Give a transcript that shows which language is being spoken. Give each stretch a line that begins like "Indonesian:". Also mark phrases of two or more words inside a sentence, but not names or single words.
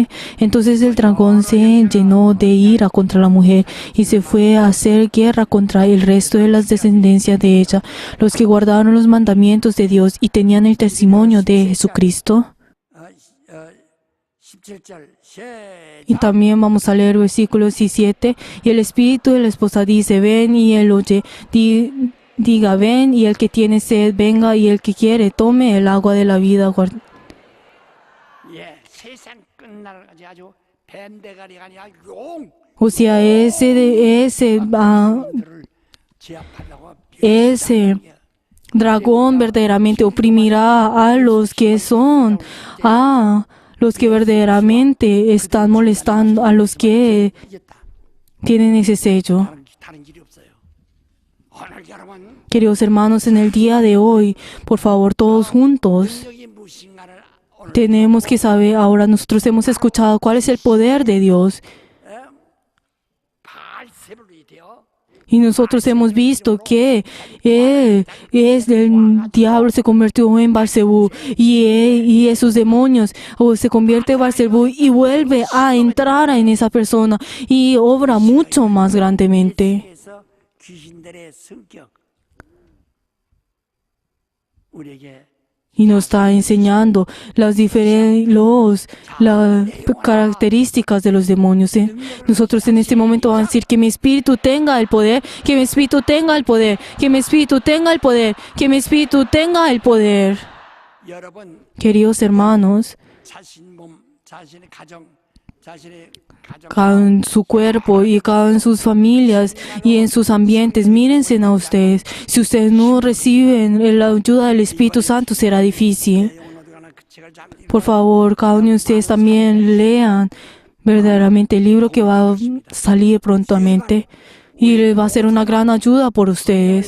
Spanish: Entonces el dragón se llenó de ira contra la mujer y se fue a hacer guerra contra el resto de las descendencias de ella, los que guardaron los mandamientos de Dios y tenían el testimonio de Jesucristo.
Korean: 17절
Spanish: Y también vamos a leer versículo 17. Y el espíritu de la esposa dice: ven, y él oye. Diga: ven, y el que tiene sed, venga, y el que quiere, tome el agua de la vida.
Korean: 예, 세상 끝날까지 아주 뱀대가리가 아니라 용
Spanish: O sea, ese dragón verdaderamente oprimirá a los que verdaderamente están molestando, a los que tienen ese sello.
Korean: 다른 길이 없어요. 오늘 여러분
Spanish: Queridos hermanos, en el día de hoy, por favor, todos juntos,
Korean: 능력이 무엇인가를 오늘
Spanish: tenemos que saber, ahora nosotros hemos escuchado cuál es el poder de Dios.
Korean: 발세불이 되어
Spanish: Y nosotros hemos visto que el diablo se convirtió en Barsebú, y esos demonios, o se convierte en Barsebú y vuelve a entrar en esa persona y obra mucho más grandemente.
Korean: 그래서 귀신들의 성격 우리에게
Spanish: y nos está enseñando las características de los demonios. Nosotros en este momento vamos a decir que mi espíritu tenga el poder, que mi espíritu tenga el poder, que mi espíritu tenga el poder, que mi espíritu tenga el poder.
Korean: 여러분
Spanish: Queridos hermanos,
Korean: 자신 몸, 자신의 가정,
Spanish: cada en su cuerpo y cada en sus familias y en sus ambientes, mírense a ustedes. Si ustedes no reciben la ayuda del Espíritu Santo, será difícil. Por favor, cada uno de ustedes también lean verdaderamente el libro que va a salir prontamente y les va a ser una gran ayuda por ustedes.